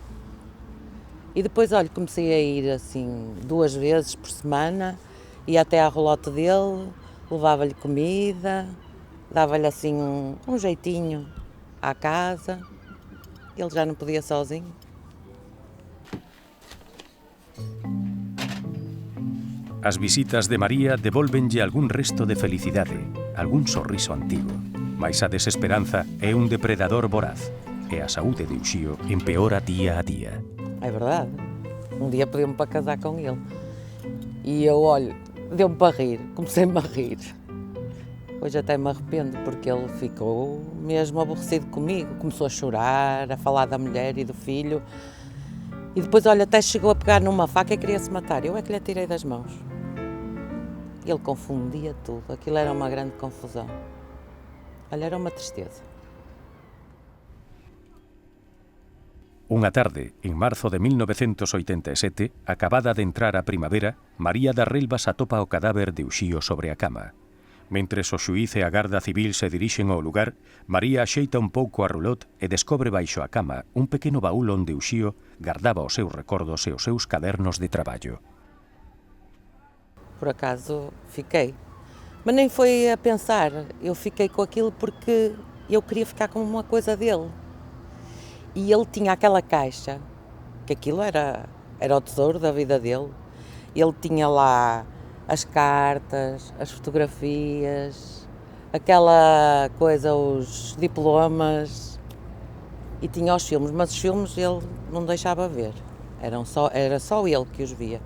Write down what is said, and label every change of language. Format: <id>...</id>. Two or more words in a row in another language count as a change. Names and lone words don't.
<pt>E depois, olha, comecei a ir assim 2 vezes por semana, ia até à rolote dele, levava-lhe comida, dava-lhe assim um jeitinho à casa, ele já não podia sozinho.</pt> <gl>As visitas de María devólvenlle algún resto de felicidade, algún sorriso antigo, mais a desesperanza é un depredador voraz e a saúde de Uxío empeora día a día.</gl> <pt>É verdade. Um dia pediu-me para casar com ele. E eu, olho, deu-me para rir, comecei-me a rir. Hoje até me arrependo, porque ele ficou mesmo aborrecido comigo. Começou a chorar, a falar da mulher e do filho. E depois, olha, até chegou a pegar numa faca e queria se matar. Eu é que lhe atirei das mãos. Ele confundia tudo. Aquilo era uma grande confusão. Olha, era uma tristeza.</pt> <gl>Unha tarde, en marzo de 1987, acabada de entrar a primavera, María das Relvas atopa o cadáver de Uxío sobre a cama. Mentres o xuíz e a Garda Civil se dirixen ao lugar, María axeita un pouco a rulot e descobre baixo a cama un pequeno baúl onde Uxío guardaba os seus recordos e os seus cadernos de traballo.</gl> <pt>Por acaso fiquei. Mas nem foi a pensar, eu fiquei com aquilo porque eu queria ficar com uma coisa dele. E ele tinha aquela caixa, que aquilo era o tesouro da vida dele. Ele tinha lá as cartas, as fotografias, aquela coisa, os diplomas, e tinha os filmes, mas os filmes ele não deixava ver, era só ele que os via.</pt>